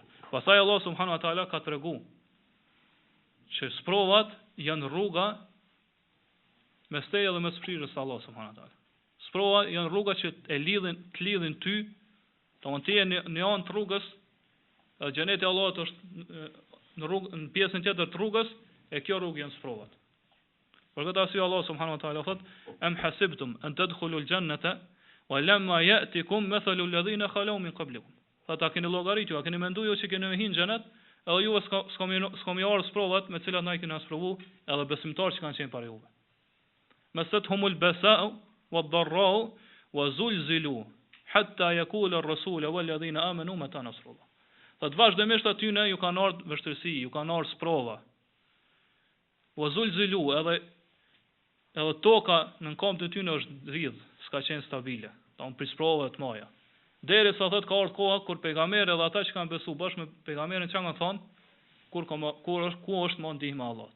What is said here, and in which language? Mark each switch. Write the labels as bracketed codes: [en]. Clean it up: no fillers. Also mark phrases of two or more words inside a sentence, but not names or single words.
[sq] Pastaj Allah [ar] سبحانه وتعالى [sq] ka treguar që sprovat janë rruga mes teje dhe mes fryrës së Allah [ar] سبحانه وتعالى. [sq] Sprovat janë rruga që të lidhin ty, domthonë ti je në anë të rrugës, xheneti i Allahut është në pjesën tjetër të rrugës, e kjo rrugë janë sprovat. Për këtë arsye Allah [ar] سبحانه وتعالى [sq] thot: [ar] "أم حسبتم أن تدخلوا الجنة ولما يأتكم مثل الذين خلوا من قبلكم." [sq] Ata keni llogaritur, a keni menduar që keni hyrë në xhenet, edhe juve s'kam marrë sprovat me të cilat na i keni sprovu, edhe besimtarë që kanë qenë para juve. [ar] مستهم البأساء والضراء وزلزلوا حتى يقول الرسول والذين آمنوا متى نصر الله. [sq] Të vazhdimisht aty ne ju kanë ardhur vështirësi, ju kanë ardhur sprova. [ar] وزلزلوا [sq] edhe toka në këmbët e tyre është dridh, s'ka qenë stabile. Don për sprova të mëdha. Derisa thot ka ardhur koha kur pejgamberi dhe ata që kanë besuar bashkë me pejgamberin çka kanë thonë, ku është më ndihma e Allahut.